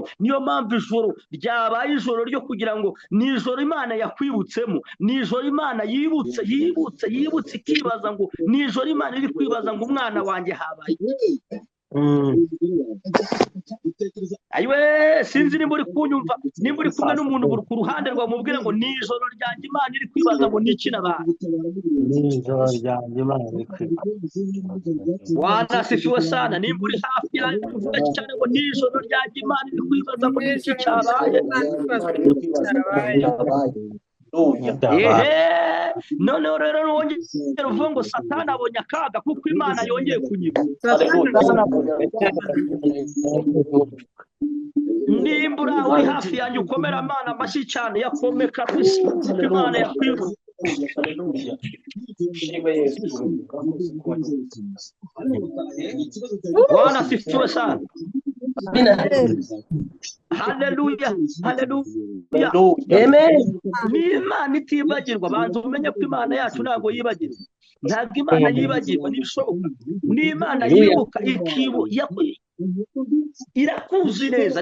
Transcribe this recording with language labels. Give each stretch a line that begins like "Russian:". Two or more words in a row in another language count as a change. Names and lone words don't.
Kinyarwanda: Niyo mpamvu ijoro ryabaye ijoro ryo kugira ngo ni ijoro Imana yakwibutsemo, ni ijoro Imana yibutse ikibaza ngo ni ijoro Imana iri kwibaza ngo umwana wanjye habaye. Ayiwe, sinzi nimba uri kunyumva, nimba uri kumwe n'umuntu ku ruhande rwawe mubwire ngo ni ijoro ryanjye Imana iri kwibaza ngo niki nabaye. Ni ijoro ryanjye Imana iri kwibaza.
Swahili: Bwana asifiwe sana.
Kinyarwanda: Nimba uri hafi yayo uvuga cyane ngo ni ijoro ryanjye Imana iri kwibaza ngo niki cyabaye. Noneho rero wongera uvuga ngo Satani abonye akaga kuko Imana yongeye kunyiba. Nimba uri hafi yanjye ukomera Imana amashyi cyane, yakomeka kwisi kuko Imana yakwibuza.
Swahili: Bwana asifiwe sana. Haleluya, haleluya. Amen.
Kinyarwanda: Ni Imana itibagirwa. Banza umenye ko Imana yacu ntabwo yibagirwa. Ntabwo Imana yibagirwa, ntibishoboka. Ni Imana yibuka irakuzi neza.